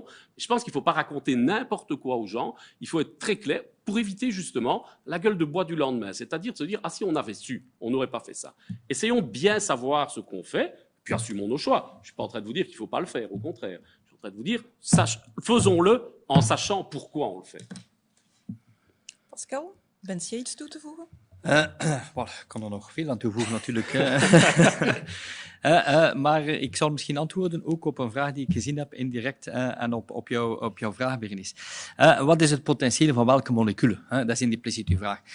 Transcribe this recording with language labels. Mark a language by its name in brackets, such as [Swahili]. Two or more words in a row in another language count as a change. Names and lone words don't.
[French] Je pense qu'il ne faut pas raconter n'importe quoi aux gens. Il faut être très clair pour éviter justement la gueule de bois du lendemain. C'est-à-dire de se dire, ah si on avait su, on n'aurait pas fait ça. Essayons de bien savoir ce qu'on fait, puis assumons nos choix. Je ne suis pas en train de vous dire qu'il ne faut pas le faire, au contraire. Je suis en train de vous dire, faisons-le en sachant pourquoi on le fait. Pascal, [Dutch] wens jij iets toe te voegen? Ik kan er nog veel aan toevoegen natuurlijk. Maar ik zal misschien antwoorden ook op een vraag die ik gezien heb indirect en op jouw vraag, Berenice. Wat is het potentieel van welke moleculen? Dat is impliciet uw vraag.